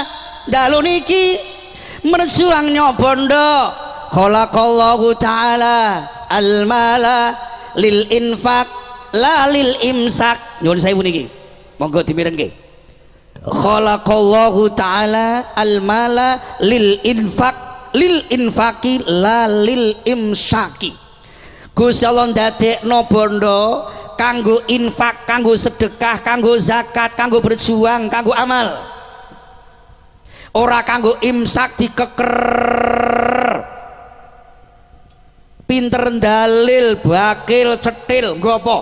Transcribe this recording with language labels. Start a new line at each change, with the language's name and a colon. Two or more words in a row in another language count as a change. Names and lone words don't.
Javanese: Dalu niki merjuang nyobondo
Arabic: خلق الله تعالى المال للإنفاق لا للإمساك.
Javanese: Nyuwun sewu niki monggo dimirengke.
Arabic: خلق الله تعالى المال للإنفاق للإنفاق لا للإمساك.
Javanese: Gusti Allah ndadekno bondo kanggo infak, kanggo sedekah, kanggo zakat, kanggo berjuang, kanggo amal. Ora kanggo imsak dikeker. Pinter dalil, bakil, cetil, gopo.